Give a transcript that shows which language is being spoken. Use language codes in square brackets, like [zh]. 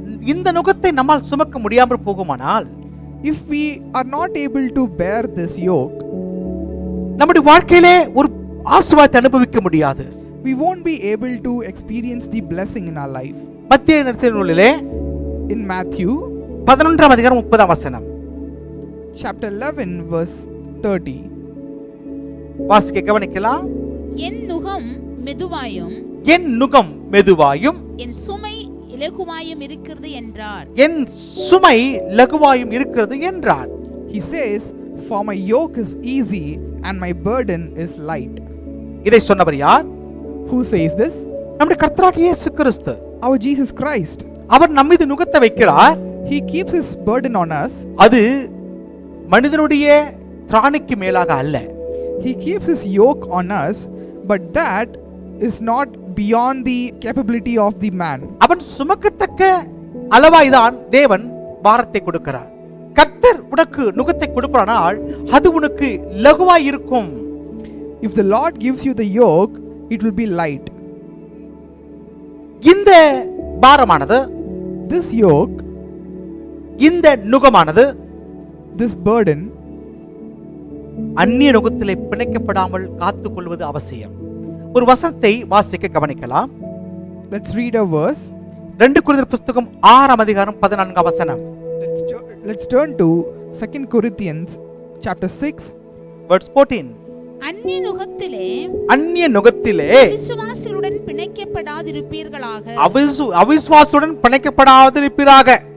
[ta] இந்த நுகத்தை நம்மால் சுமக்க முடியாமல் போகுமானால், [en] If we are not able to bear this yoke, [ta] நம்முடைய வாழ்க்கையிலே ஒரு ஆசீர்வாதத்தை அனுபவிக்க முடியாது. [en] we won't be able to experience the blessing in our life. [ta] மத்திய நற்செய்தி நூலிலே [en] In Matthew [ta] 11ஆம் அதிகாரம் 30ஆம் வசனம் [en] chapter 11 verse 30, [ta] வாசிக்க கவனிக்கலாம். என் நுகம் மெதுவாயும் என் நுகம் மெதுவாயும் என் சுமை இலகுவாயும் இருக்கிறது என்றார். என் சுமை லகுவாயும் இருக்கிறது என்றார். [en] he says, "For my yoke is easy and my burden is light." [ta] இதை சொன்னவர் யார்? [en] Who says this? [ta] நம்முடைய கர்த்தராகிய இயேசு கிறிஸ்து. [en] Our Jesus Christ. [ta] அவர் நம்மீது நுகத்தை வைக்கிறார். [en] He keeps his burden on us. [ta] அது மனிதனுடைய திராணிக்கு மேலாக அல்ல. [en] He keeps his yoke on us, but that is not beyond the capability of the man. [ta] அவன் சுமக்கத்தக்க அளவாய்தான் தேவன் பாரத்தை கொடுக்கிறார். கர்த்தர் உனக்கு நுகத்தை கொடுப்பானால் அது உனக்கு லகுவாய் இருக்கும். [en] If the Lord gives you the yoke, it will be light. [ta] இந்த பாரமானது, [en] This yoke, [ta] இந்த நுகமானது [en] this burden, [ta] அந்நிய நுகத்திலே பிணைக்கப்படாமல் காத்துக்கொள்வது அவசியம். ஒரு வசனத்தை வாசிக்க கவனிக்கலாம். [en] let's read a verse. [ta] 2 கொரிந்தியர் புத்தகம் 6ஆம் அதிகாரம் 14ஆம் வசனம். [en] Let's turn to 2 Corinthians chapter 6 verse 14. [ta] அந்நிய நுகத்திலே அந்நிய நுகத்திலே விசுவாசிகளுடன் பிணைக்கப்படாதிருப்பீர்களாக. அவிசுவாசுடன் பிணைக்கப்படாதிருப்பீராக.